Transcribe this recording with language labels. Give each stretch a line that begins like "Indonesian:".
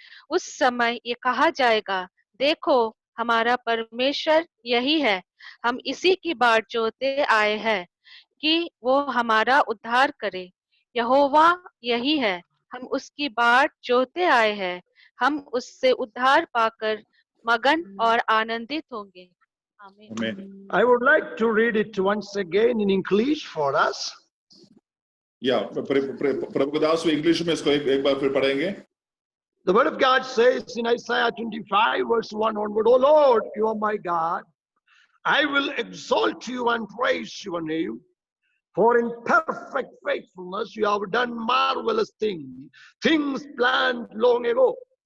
Hindi: उस समय ये कहा जाएगा, देखो हमारा परमेश्वर यही है, हम इसी की बाट जोहते आए हैं कि वो हमारा उद्धार करे। यहोवा यही है, हम उसकी बाट जोहते आए हैं, हम उससे उद्धार पाकर मगन और आनंदित होंगे। आमीन।
English: Amen. I would like to read it once again in English for us.
Hindi: या प्रभु के दास इंग्लिश में इसको एक बार फिर पढ़ेंगे।
English: The word of God says in Isaiah 25 verse 1 onward, O Lord, you are my God. I will exalt you and praise your name. For in perfect faithfulness you have done marvelous things planned long ago.